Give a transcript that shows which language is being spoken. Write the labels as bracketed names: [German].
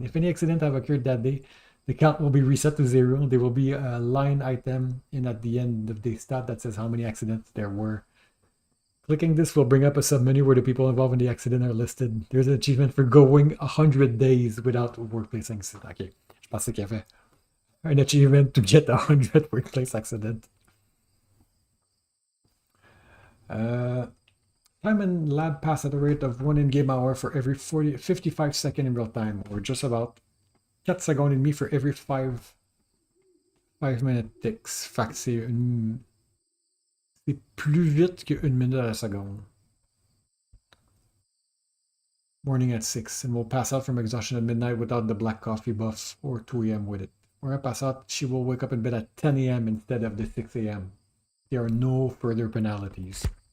[English] If any accident have occurred that day, the count will be reset to 0. There will be a line item in at the end of the stat that says how many accidents there were. Clicking this will bring up a submenu where the people involved in the accident are listed. There's an achievement for going 100 days without workplace accident. [French] Ok, je pensais qu'il y avait un achievement [English] to get 100 workplace accident. Time in lab pass at a rate of 1 in-game hour for every 55 seconds in real time, or just about [French] 4 secondes et demi [English] for every 5 minute ticks. [French] Fait que c'est plus vite qu'une minute à la seconde. [English] Morning at 6, and will pass out from exhaustion at midnight without the black coffee buff, or 2 a.m. with it. When I pass out, she will wake up in bed at 10 a.m. instead of the 6 a.m. There are no further penalties.